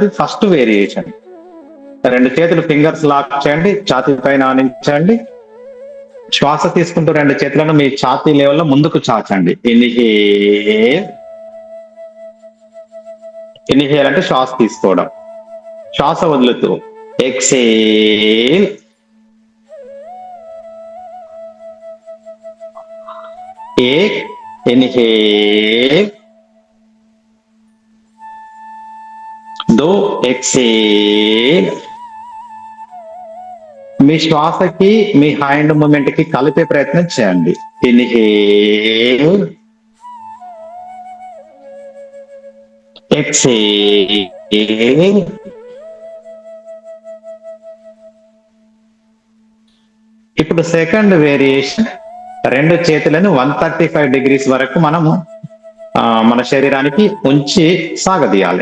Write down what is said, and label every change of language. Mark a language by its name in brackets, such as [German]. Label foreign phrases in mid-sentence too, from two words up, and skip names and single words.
[English] first variation [Telugu] 2 చేతులు [English] fingers lock [Telugu] చేయండి, ఛాతీ పైన ఆనించండి. శ్వాస తీసుకుంటూ 2 చేతులను మీ ఛాతీ లెవెల్లో ముందుకు చాచండి. ఇన్హేల్ అంటే శ్వాస తీసుకోవడం, శ్వాస వదులుతూ ఎక్సేల్, [Hindi] एक इनहेल, 2 एक्सेल. [Telugu] మీ శ్వాసకి మీ [English] hand moment [Telugu] కి కలిపే ప్రయత్నం చేయండి. [English] inhale, exhale. [Telugu] ఇప్పుడు [English] second variation [Telugu] 2 చేతులను 135 డిగ్రీస్ వరకు మనము మన శరీరానికి ఉంచి సాగదీయాలి.